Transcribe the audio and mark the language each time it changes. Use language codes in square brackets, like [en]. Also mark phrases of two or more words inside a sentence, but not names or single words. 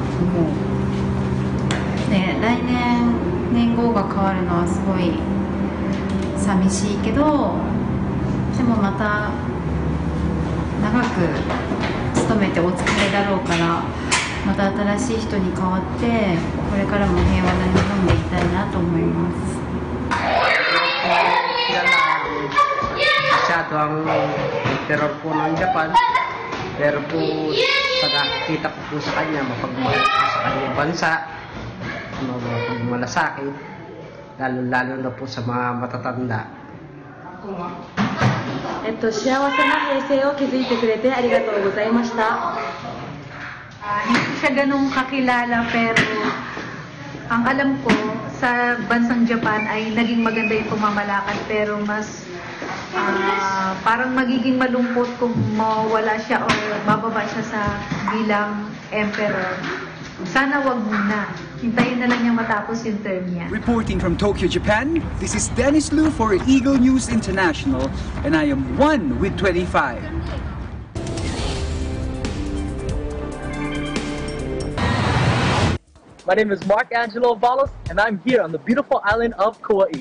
[ja] で、来年年号が変わるのはすごい寂しいけど、でもまた長く務めてお疲れだろうから、 また新しい人に変わってこれからも平和な日本でいたいなと思います。 [tl] Masyado ang teror po ng Japan, pero po pagkakita ko po sa kanya, mapagmahal po sa kanyang bansa, mapagmalasakit, lalo na po sa mga matatanda. [ja] 幸せな平成を築いてくれてありがとうございました。 [tl] Hindi siya ganun kakilala, pero ang alam ko sa bansang Japan ay naging maganda yung pamamalakad, pero mas parang magiging malungkot kung mawala siya o bababa siya sa bilang emperor. Sana wag muna. Hintayin na lang niya matapos yung term niya. [en] Reporting from Tokyo, Japan, this is Dennis Liu for Eagle News International, and I am 1 with 25. My name is Mark Angelo Valos, and I'm here on the beautiful island of Kauai.